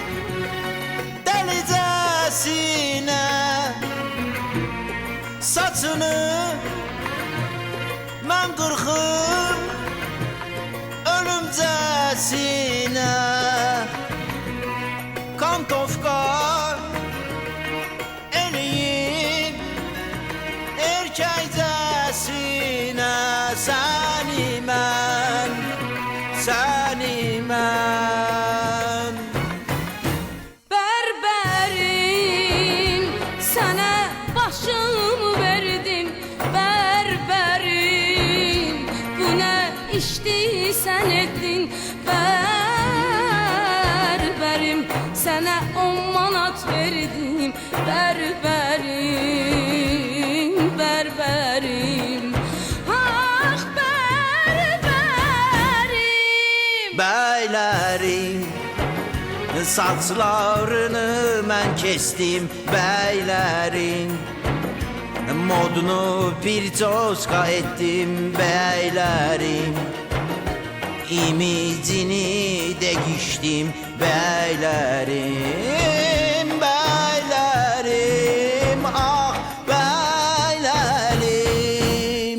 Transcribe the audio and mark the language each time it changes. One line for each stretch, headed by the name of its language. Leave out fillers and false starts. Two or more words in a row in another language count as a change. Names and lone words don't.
Azerbaijani: dəlicəsinə, saçını mən qırxım ölümcəsinə, kantovka eləyim erkəkcəsinə, səni mən
Turkish: Berberim, sana başımı verdim. Berberim, bu ne işti sen ettin. Berberim, sana 10 manat verdim. Berberim, berberim. Ah berberim.
Azerbaijani: Bəylərin saçlarını mən kestim, bəylərin modunu bir coşqa etdim, bəylərin imicini dəyişdim, bəylərim, bəylərim, ah bəylərim.